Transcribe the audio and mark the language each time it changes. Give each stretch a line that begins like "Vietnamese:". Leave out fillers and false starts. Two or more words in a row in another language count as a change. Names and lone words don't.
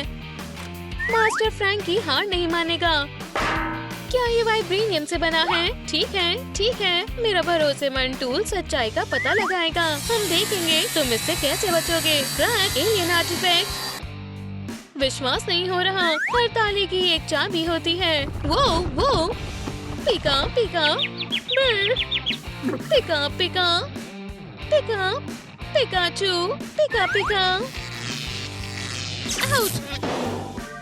Hindi: मास्टर फ्रैंकी हार नहीं मानेगा। क्या ये वाइब्रेनियम से बना है? ठीक है, मेरा भरोसेमंद टूल सच्चाई का पता लगाएगा। हम देखेंगे तुम इससे कैसे बचोगे। फ्रैंक,
English: alien artifact.
Hindi: विश्वास नहीं हो रहा, हर ताले की एक चाबी होती है। वो पिका पिका पिका पिका पिका पिकाचू, पिका पिका। आउट।